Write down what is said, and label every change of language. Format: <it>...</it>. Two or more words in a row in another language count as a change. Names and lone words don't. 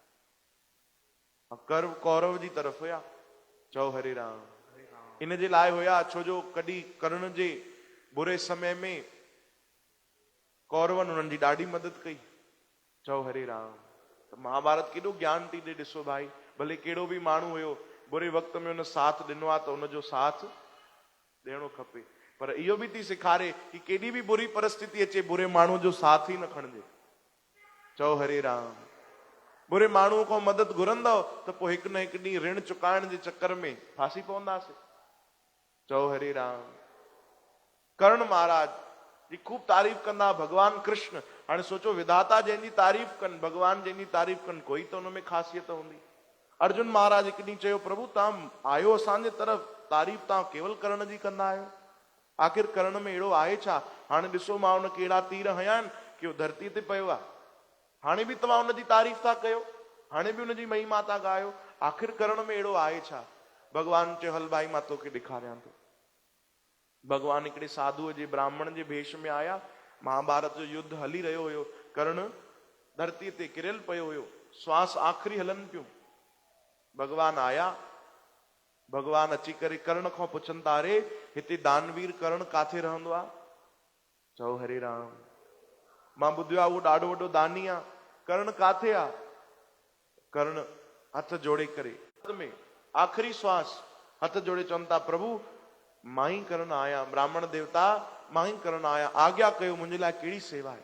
<sd>कर्व कौरव जी तरफ हुया। चओ हरे राम। इन जे लाइ हुया छो जो कॾहिं कर्ण जे बुरे समय में कौरवनि उन्हनि जी ॾाढी मदद कई। चओ हरे राम। त महाभारत केॾो ज्ञान थी ॾे। ॾिसो भाई, भले कहिड़ो बि माण्हू हुयो, बुरे वक़्त में उन साथ ॾिनो आहे त उनजो साथ ॾियणो खपे। पर इहो बि थी सेखारे कि केॾी बि बुरी परिस्थिति अचे, बुरे माण्हू जो साथ ई न खणिजे। चओ हरे राम। बुरे माण्हू खां मदद घुरंदव त पोइ हिकु न हिकु ॾींहुं ऋण चुकाइण जे चक्कर में फासी पवंदासीं। चओ हरे राम। कर्ण महाराज जी खूब तारीफ़ कंदा भगवान कृष्ण। हाणे सोचो, विधाता जंहिंजी तारीफ़ कनि, भगवान जंहिंजी तारीफ़ कनि, कोई त हुन में ख़ासियत हूंदी। अर्जुन महाराज हिकु ॾींहुं चयो, प्रभु तव्हां आयो असांजे तरफ़, तारीफ़ तव्हां केवल कर्ण जी कंदा आहियो। आख़िर कर्ण में अहिड़ो आहे छा? हाणे ॾिसो, मां हुन कहिड़ा तीर हया आहिनि कि उहो धरती ते पियो आहे। हाणे बि तव्हां हुनजी तारीफ़ था कयो, हाणे बि हुनजी महिमा था ॻायो। आख़िर कर्ण में अहिड़ो आहे छा? भगवान चयो, हल भाई मां तोखे ॾेखारियां थो। भगवान हिकिड़े साधुअ जे ब्राह्मण जे भेष में आया। महाभारत जो युद्ध हली रहियो हुयो। कर्ण धरतीअ ते किरियल पियो हुयो, श्वास आख़िरी हलनि पियूं। भगवान आया। भगवान अची करे कर्ण खां पुछनि था, अरे हिते दानवीर कर्ण काथे रहंदो आहे? चओ हरे राम। मां ॿुधियो आहे उहो ॾाढो वॾो दानी आहे। कर्ण काथे आहे? कर्ण हथ जोड़े करे में आख़िरी श्वास हथ जोड़े चवनि था, प्रभु मां ई कर्ण आहियां, ब्राह्मण देवता मां ई कर्ण आहियां, आज्ञा कयो मुंहिंजे लाइ कहिड़ी सेवा आहे?</sd>